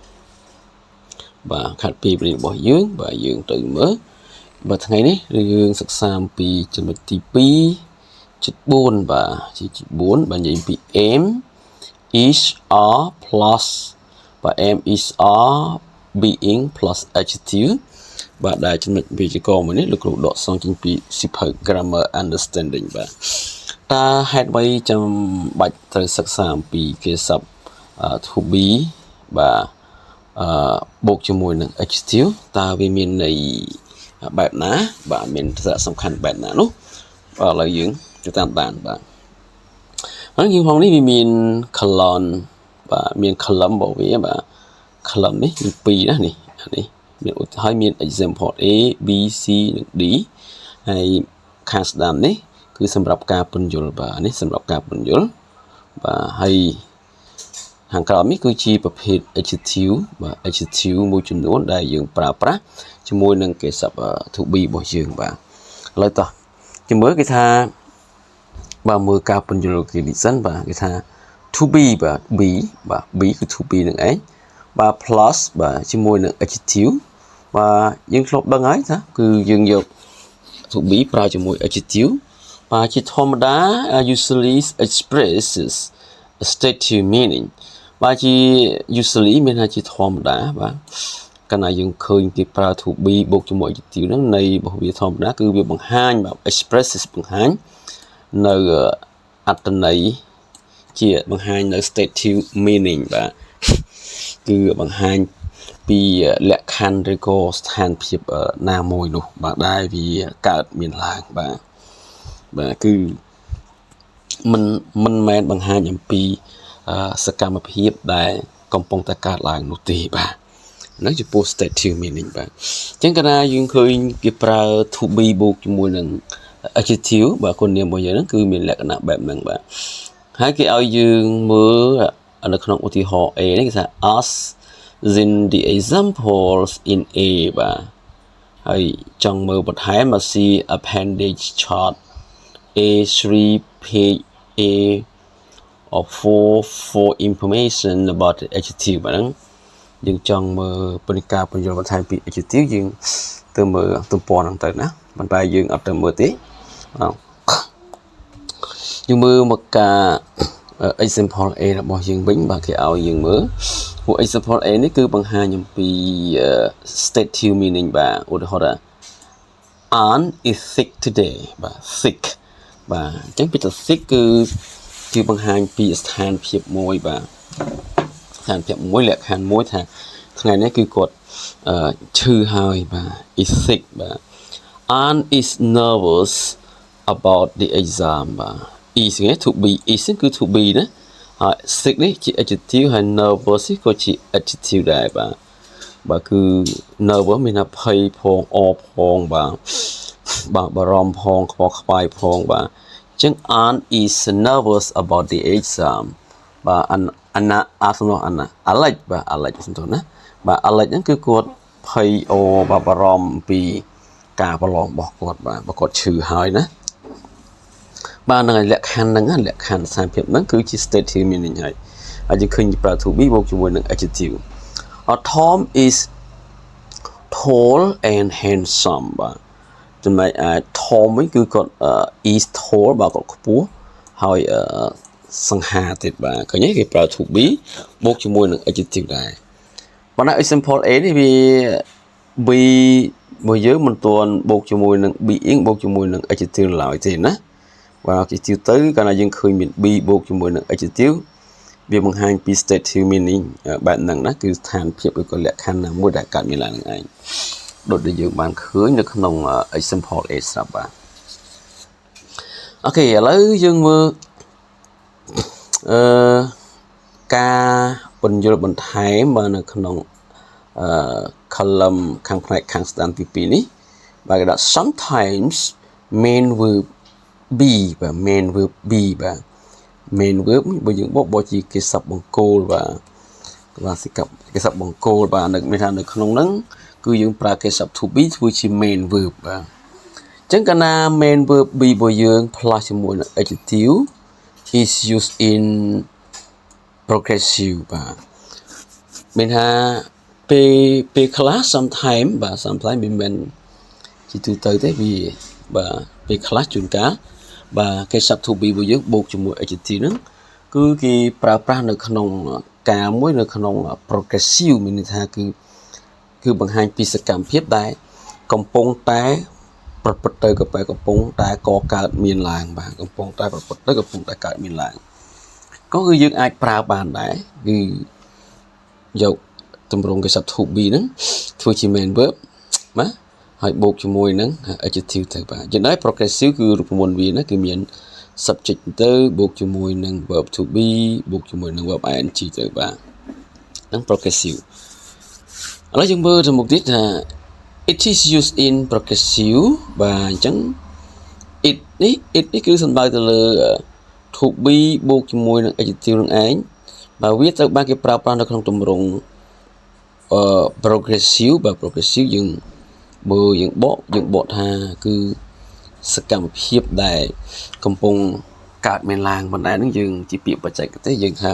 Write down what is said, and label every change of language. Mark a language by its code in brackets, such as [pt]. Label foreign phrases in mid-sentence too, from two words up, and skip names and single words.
[km] របស់យើងបាទយើងទៅមើលបាទថ្ងៃនេះយើងសិក្សាអំពីចំណុចទី 2.4 បាទជា4បាទនិយាយពី [en] am is are plus [km] បាទ [en] am is are being plus adjective [km] បាទដែលចំណុចវិជ្ជាគោលមួយនេះលោកគ្រូដកស្រង់ចេញពីសៀវភៅ [en] grammar understanding [km] បាទតើហេតុអ្វីចាំបាច់ត្រូវសិក្សាអំពីគេសព្ទ [en] to be [km] បាទបូកជាមួយនឹង adjective តើវាមានន័យបែបណាបាទមានសារៈសំខាន់បែបណានោះបាទឥឡូវយើងទៅតាមដានបាទហើយយើងផងនេះវាមាន column បាទមាន column របស់វាបាទ column នេះមាន2ណានេះមានឧទាហរណ៍មាន [en] example A B C [km] និង D ហើយ ខាងស្ដាំនេះគឺសម្រាប់ការពន្យល់បាទនេះសម្រាប់ការពន្យល់បាទហើយខាងក្រោមនេះគឺជាប្រភេទ adjective បាទ adjective មួយចំនួនដែលយើងប្រើប្រាស់ជាមួយនឹងគេសព្ទ [en] to be [km] របស់យើងបាទឥ ឡូវតោះជំរឿគេថាបាទមើលការពន្យល់គេនេះសិនបាទគេថា [en] to be [km] បាទ be បាទ be គឺ [en] to be [km] នឹងឯងបាទ plus បាទ ជាមួយនឹង adjective បាទយើងធ្លាប់ដឹងហើយថាគឺយើងយក [en] to be [km] ប្រើជាមួយ adjective បាទជាធម្មតា usually [en] expresses a stative meaning [km] បាទជា usually មានថាជាធម្មតាបាទកាលណាយើងឃើញគេប្រើ [en] to be [km] បូកជាមួយ adjective ហ្នឹងន័យរបស់វាធម្មតាគឺវាបង្ហាញបាទ expresses បង្ហាញនៅអត្ថន័យជាបង្ហាញនៅ [en] stative meaning [km] បាទគឺបង្ហាញពីលក្ខខណ្ឌឬក៏ស្ថានភាពណាមួយនោះបាទដែលវាកើតមានឡើងបាទគឺ មិនមែនបង្ហាញអំពីសកម្មភាពដែលកំពុងតែកើតឡើងនោះទេបាទហ្នឹងចំពោះ [en] stative meaning [km] បាទអញ្ចឹងកាលណាយើងឃើ ញគេប្រើ [en] to be [km] បូកជាមួយនឹង adjective បាទគុណនាមរបស់យើងហ្នឹងគឺមានលក្ខណៈបែបហ្នឹងបាទ ហើយគេឲ្យយើងមើលនៅក្នុងឧទាហរណ៍ A នេះគេថា [en] as in the examples in A [km] បាទហើយចង់មើលបន្ថែមមក [en] see appendage chart A3 page A or 4 for information about the adjective [km] ហ្នឹងយើងចង់មើលពនិការបញ្យល់បន្ថែមពី adjective យើងទៅមើលទំព័រហ្នឹងទៅណាប៉ុន្តែយើងអត់ទៅមើលទេ យើងមើលមកការ [en] example A [km] របស់យើងវិញបាទគេឲ្យយើងមើលពួក [en] example A [km] នេះគឺបង្ហាញអំពី [en] stative meaning [km] បាទឧទាហរណ៍ថា [en] Aunt is sick today [km] បាទ sick បាទអញ្ចឹងពីទៅ sick គឺបង្ហាញពីស្ថានភាពមួយបាទស្ថានភាពមួយលក្ខខណ្ឌ មួយថាថ្ងៃនេះគឺគាត់ឈឺហើយបាទ [en] is sick [km] បាទ [en] Aunt is nervous about the exam [km] បាទ is នេះ [en] to be is [km] គឺ [en] to be [km] ណាហើយ sick នេះជា adjective ហើយ nervous នេះក៏ជា adjective ដែរបាទគឺ nervous មានថាភ័យផងអរផងបាទបារម្ភផងខ្វល់ខ្វាយផងបាទអញ្ចឹង [en] Aunt is nervous about the exam [km] បាទ Alex បាទ Alex សំទោសណាបាទ Alex ហ្នឹងគឺគាត់ភ័យបារម្ភពីការប្រឡងរបស់គាត់បាទបើគាត់ឈឺហើយណាបាទនឹងលក្ខខណ្ឌហ្នឹងលក្ខខណ្ឌស្ថានភាពហ្នឹងគឺជា stative meaning ហើយយើងឃើញប្រើ [en] to be [km] បូកជាមួយនឹង [en] adjective Tom is tall and handsome [km] បាទចំណែកឯ Tom វិញគឺគាត់ [en] is tall [km] បាទគាត់ខ្ព ស់ហើយសង្ហាទៀតបាទឃើញទេគេប្រើ [en] to be [km] បូកជាមួយនឹង adjective ដែរប៉ុន្តែ [en] example A [km] នេះវា B មួយយើងមិន ទាន់បូកជាមួយនឹង being បូកជាមួយនឹង adjective ឡើយទេណាបាទ adjective ទៅកាលណាយើងឃើញមាន B បូកជាមួយនឹង adjective វាបង្ហាញពី [en] stative meaning [km] បែបហ្នឹងណាគឺស្ថានភាពឬក៏លក្ខខណ្ឌណាមួយដែលកើតមានឡើងនឹងឯងដូចដែលយើងបានឃើញនៅក្នុង [en] example A [km] ស្រាប់បាទអូខេឥឡូវយើងមើល ការបញ្យល់បន្ថែមបាទនៅក្នុងcolumn ខាងផ្នែកខាងស្ដាំទី2នេះបាទគេដាក់ [en] sometimes main verb be [km] បាទ [en] main verb be [km] បាទ [en] main verb [km] បើយើងបកជាគេសព្ទបង្គោលបាទសិកាប់គេសព្ទបង្គោលបាទមានថានៅក្នុងហ្នឹងគឺយើងប្រើគេសព្ទ [en] to be [km] ធ្វើជា [en] main verb [km] បាទអញ្ចឹងកាលណា [en] main verb be [km] របស់យើង plus ជាមួយនឹង [en] adjective is used in [km] progressive បាទមានថាពេលខ្លះ sometimes បាទ sometimes មិនមែនជាទូទៅទេវាបាទពេលខ្លះជួនកាលបាទគេ [en] sub to be [km] របស់យើងបូកជាមួយ adjective ហ្នឹងគឺគេប្រើប្រាស់នៅក្នុងការមួយនៅ ក្នុង progressive មានន័យថាគឺបង្ហាញពីសកម្មភាពដែលកំពុងតែប្រព្រឹត្តទៅក៏កំពុងតែកកើតមានឡើងបាទកំពុងតែប្រព្រឹត្តទៅកំ ពុងតែកើតមានឡើងក៏គឺយើងអាចប្រើបានដែរគឺយកទម្រង់គេ [en] sub to be [km] ហ្នឹងធ្វើជា [en] main verb [km] បាទហើយបូកជាមួយនឹង adjective ទៅបាទយ៉ាងណា progressive គឺរូបមន្តវាណាគឺមាន subject ទៅបូកជាមួយនឹង [en] verb to be [km] បូកជាមួយនឹង [en] verb ing [km] ទៅបាទហ្នឹង progressive ឥឡូវយើងមើលទៅមុខទៀតថា [en] it is used in progressive [km] បាទអញ្ចឹង it នេះគឺសំដៅទៅលើ [en] to be [km] បូកជាមួយនឹង adjective នឹងឯងបាទវាត្រូវបានគេប្រើប្រាស់នៅក្នុងទម្រង់ progressive បាទ progressive យើងបើយើងបកថាគឺសកម្មភាពដែលកំពុងកើតមានឡើងបណ្ដាលហ្នឹងយើងជាពាក្យបច្ចេកទេសយើងថា